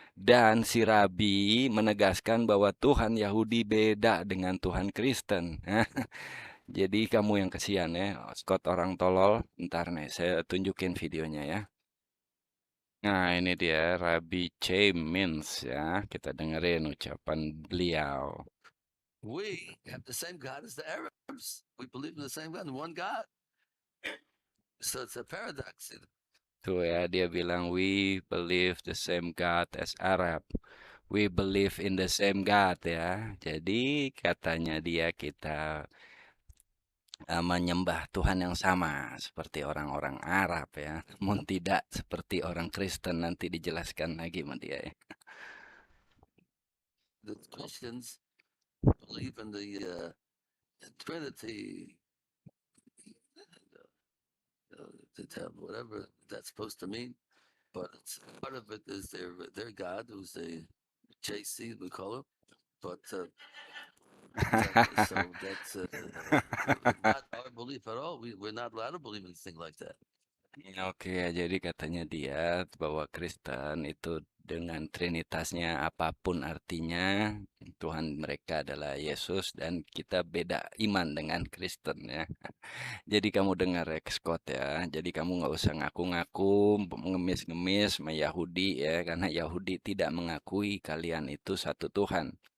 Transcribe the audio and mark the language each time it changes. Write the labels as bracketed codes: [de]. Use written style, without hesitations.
[id] Dan si rabi menegaskan bahwa Tuhan Yahudi beda dengan Tuhan Kristen. Jadi kamu yang kesian ya, Scott orang tolol. Ntar nih, saya tunjukin videonya ya. Nah, ini dia Rabbi Mins ya. Kita dengerin ucapan beliau. [en] We have the same God as the Arabs. We believe in the same God, one God. So it's a paradox. [id] Tuh ya, dia bilang, [en] we believe the same God as Arab. We believe in the same God ya. [id] Jadi katanya dia kita menyembah Tuhan yang sama seperti orang-orang Arab ya. Namun tidak seperti orang Kristen, nanti dijelaskan lagi sama dia ya. [en] The Christians believe in the Trinity, whatever that's supposed to mean. But part of it is their God, who's a JC, we call him. But so that's not our belief at all. We're not allowed to believe in anything like that. [id] Oke, jadi katanya dia bahwa Kristen itu dengan trinitasnya apapun artinya, Tuhan mereka adalah Yesus dan kita beda iman dengan Kristen ya. Jadi kamu dengar ya Scott ya, jadi kamu nggak usah ngaku-ngaku ngemis-ngemis sama Yahudi ya, karena Yahudi tidak mengakui kalian itu satu Tuhan.